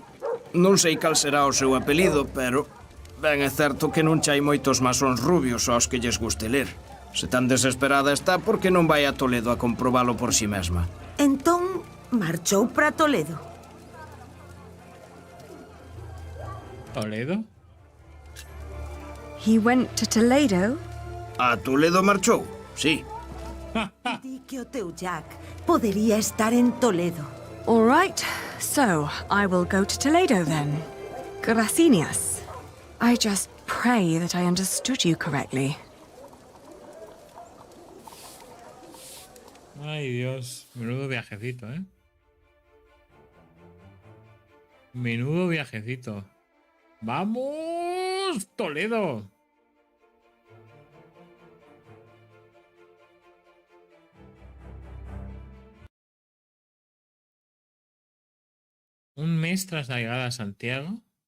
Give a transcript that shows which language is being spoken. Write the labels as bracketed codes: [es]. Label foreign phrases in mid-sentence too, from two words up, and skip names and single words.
[gl] Non sei cal será o seu apelido, pero ben é certo que non chai moitos masóns rubios aos que lles guste ler. Se tan desesperada está, por que non vai a Toledo a comprobalo por si mesma? Entón, marchou para Toledo. ¿Toledo? [en] He went to Toledo? [gl] A Toledo marchou, sí. Di que o teu Jack podería estar en Toledo. [en] All right, so I will go to Toledo then. [es] Gracias. [en] I just pray that I understood you correctly. [es] Ay, Dios. Menudo viajecito, ¿eh? Menudo viajecito. ¡Vamos! ¡Toledo! Un mes tras la llegada a Santiago.